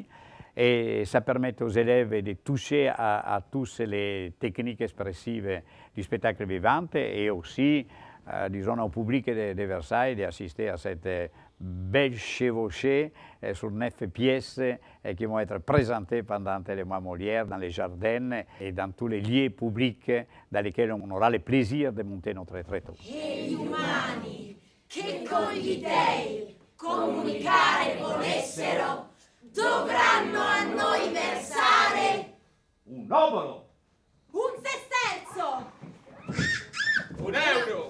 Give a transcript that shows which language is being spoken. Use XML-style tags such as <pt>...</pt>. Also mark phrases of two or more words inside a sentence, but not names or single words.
<fr>Et ça permet aux élèves de toucher à toutes les techniques expressives du spectacle vivant et aussi, disons, au public de Versailles d'assister à cette belle chevauchée sur 9 pièces qui vont être présentées pendant les Mois Molière dans les jardins et dans tous les lieux publics dans lesquels on aura le plaisir de monter notre tréteau.</fr> <it>E gli umani che con gli dèi comunicare volessero dovranno a noi versare Un obolo! un sesterzo, Un euro!</it>